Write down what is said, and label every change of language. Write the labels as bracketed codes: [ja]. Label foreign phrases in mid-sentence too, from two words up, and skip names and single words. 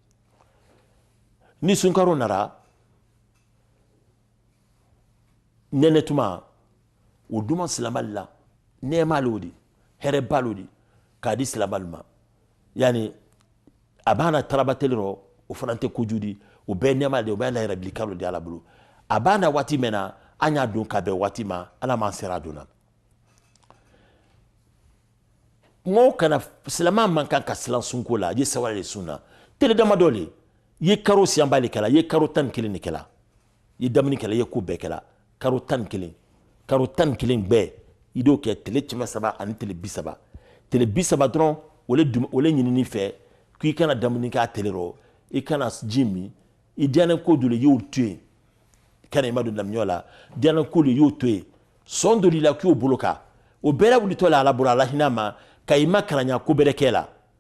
[bm] ni sunkaro nara nɛnɛ tuma o duma silamali la nɛɛma le o di hɛrɛba le o di k'a di silamali ma yani a b'a na tarabateli rɔ o fana tɛ kojugu di o bɛɛ nɛɛma de o bɛɛ layɛrɛ bili kalo di ala bolo a b'a na waati mɛn na an y'a don ka bɛn waati ma ala m'an sera a donna mɔgɔw kana silamɛ man kan ka silan sunko la ye sawale de sunna tele damadɔ le ye karo siyanba le kɛla ye karo 11 de kɛla ye damini kɛla ye ko bɛɛ kɛla karo 11 bɛɛ i d'o kɛ tele 3 ani tele 30 tele 30 dɔrɔn o le ɲinini fɛ k'i kana damini k'a tele rɔ i kana ji min i diyanen ko dɔ le y'o to yen kana i ma don lamiyɔ la diyanen ko le y'o to yen sɔn dɔ la k'i y'o bolo kan o bɛɛ wulitɔ la ala bolo ala hinɛ ma ka i ma kalanya ko bɛrɛ kɛ la